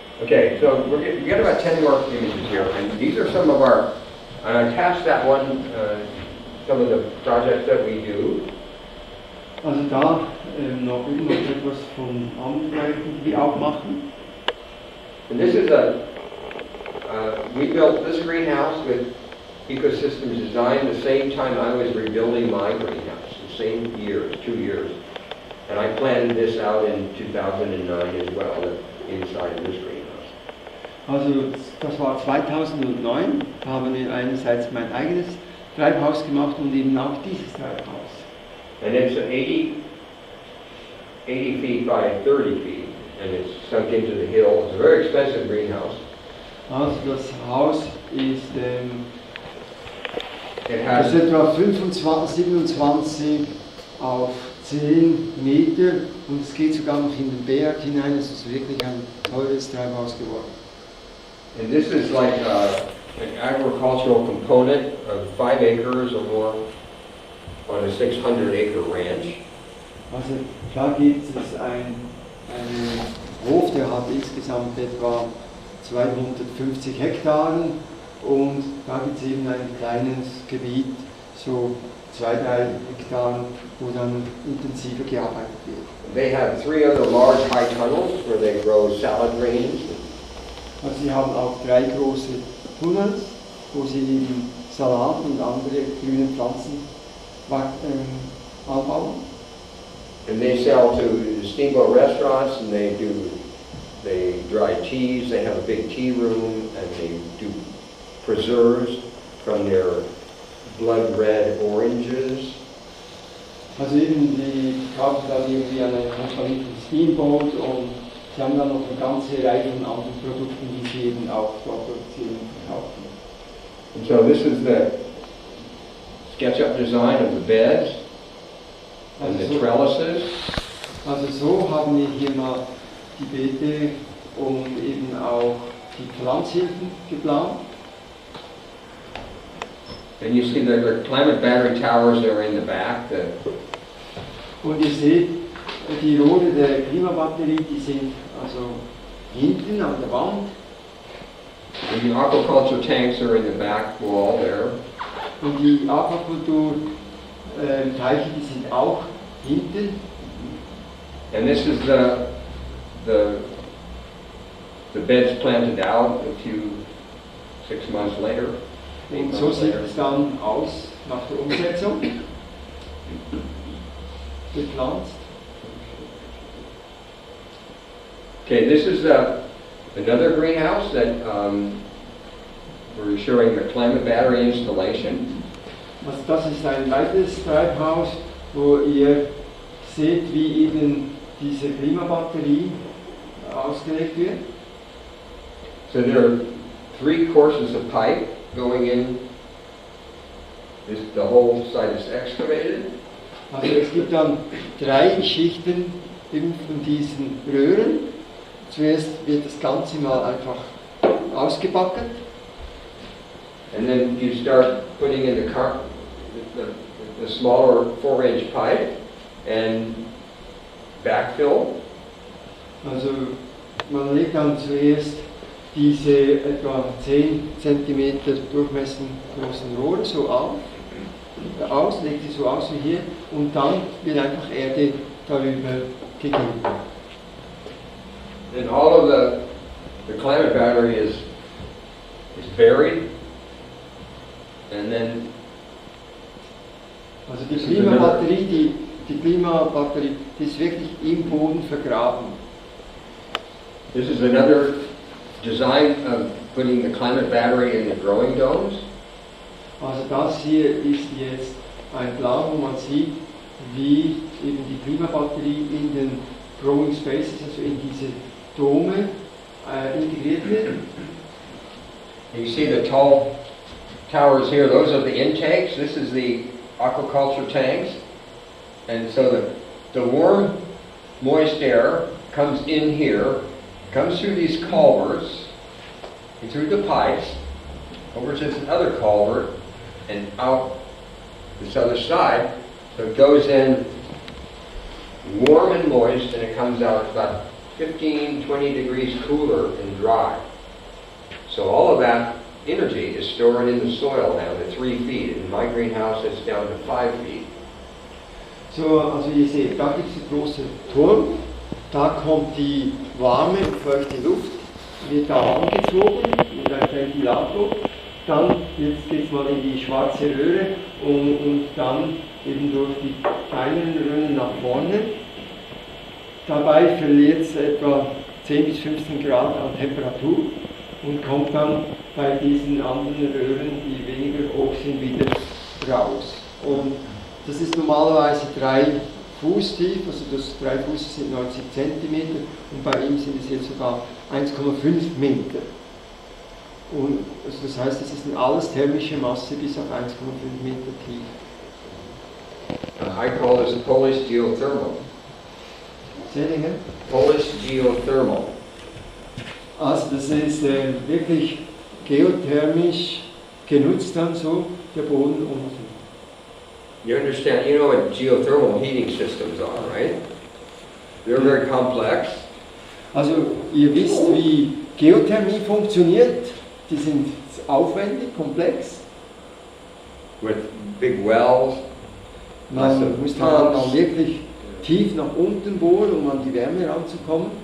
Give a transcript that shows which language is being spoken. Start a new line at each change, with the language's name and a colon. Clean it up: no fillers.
English: Okay, so we got about 10 more images here, and these are some of our. I attached that one. Some of the projects that we do.
German: Also da noch etwas von anderen Projekten, die wir auch machen.
English: And this is we built this greenhouse with ecosystems design the same time I was rebuilding my greenhouse, the same years, 2 years. And I planned this out in 2009 as well, inside of this greenhouse.
German: Also das war 2009, da haben wir einerseits mein eigenes Treibhaus gemacht und eben auch dieses Treibhaus.
English: And it's 80 feet by 30 feet, and it's sunk into the hill. It's a very expensive greenhouse.
German: Also das Haus ist,
English: It
German: das
English: has
German: ist etwa 25, 27 auf 10 Meter und es geht sogar noch in den Berg hinein. Es ist wirklich ein teures Treibhaus geworden.
English: And this is like an agricultural component of 5 acres or more on a 600-acre ranch.
German: Also da gibt es einen Hof, der hat insgesamt etwa 250 Hektaren und da gibt es eben ein kleines Gebiet, so 2-3 Hektaren, wo dann intensiver gearbeitet wird.
English: They have 3 other large high tunnels where they grow salad greens.
German: Also sie haben auch 3 große Tunnels, wo sie eben Salat und andere grüne Pflanzen anbauen.
English: And they sell to steamboat restaurants, and they dry teas. They have a big tea room, and they do preserves from their blood red oranges.
German: Also eben, die kaufen dann irgendwie eine Kompanie von Steamboat und sie haben dann noch eine ganze Reihe von anderen Produkten, die sie eben auch dort produzieren und verkaufen.
English: And so this is the SketchUp design of the beds and the trellises.
German: Also so haben wir hier mal die Beete und eben auch die Pflanzhilfen geplant.
English: And you see the climate battery towers that are in the back.
German: Und ihr seht, die Rohre der Klimabatterie, die sind also hinten an der Wand.
English: And the aquaculture tanks are in the back wall there.
German: Und die Aquakultur Teiche, die sind auch hinten.
English: And this is the beds planted out a few 6 months later.
German: Und so sieht es dann aus nach der Umsetzung. Gepflanzt.
English: Okay, this is another greenhouse that we're showing the climate battery installation.
German: Also das ist ein weiteres Treibhaus, wo ihr seht, wie eben diese Klimabatterie ausgelegt wird.
English: So there are 3 courses of pipe going in. The whole site is excavated.
German: Also es gibt dann 3 Schichten eben von diesen Röhren. Zuerst wird das Ganze mal einfach ausgebacken.
English: And then you start putting in the smaller 4-inch pipe and backfill.
German: Also man legt dann zuerst diese etwa 10 cm Durchmesser großen Rohre so aus, legt sie so aus wie hier und dann wird einfach Erde darüber gegeben.
English: And all of the climate battery is buried, and then
German: also die Klimabatterie, die ist wirklich im Boden vergraben.
English: This is another design of putting the climate battery in the growing domes.
German: Also das hier ist jetzt ein Plan, wo man sieht, wie eben die Klimabatterie in den Growing Spaces, also in diese Dome integriert wird.
English: You see the tall towers here, those are the intakes. This is the aquaculture tanks. And so the warm, moist air comes in here, comes through these culverts, and through the pipes, over to this other culvert, and out this other side. So it goes in warm and moist, and it comes out about 15, 20 degrees cooler and dry. So all of that energy is stored in the soil down to 3 feet. In my greenhouse, it's down to 5 feet.
German: So, also ihr seht, da gibt es einen großen Turm, da kommt die warme, feuchte Luft, wird da angezogen mit einem Ventilator, dann geht es mal in die schwarze Röhre und dann eben durch die kleineren Röhren nach vorne. Dabei verliert es etwa 10 bis 15 Grad an Temperatur. und kommt dann bei diesen anderen Röhren, die weniger hoch sind, wieder raus. Und das ist normalerweise 3 Fuß tief, also das 3 Fuß sind 90 cm und bei ihm sind es jetzt sogar 1,5 Meter. Und also das heißt, es ist alles thermische Masse bis auf 1,5 Meter tief.
English: I call this Polish geothermal. Sättinger? Polish geothermal.
German: Also das ist wirklich geothermisch genutzt dann so, der Boden unten.
English: You understand, you know what geothermal heating systems are, right? They're very complex.
German: Also ihr wisst, wie Geothermie funktioniert. Die sind aufwendig, komplex.
English: With big wells.
German: Man muss dann wirklich tief nach unten bohren, um an die Wärme ranzukommen.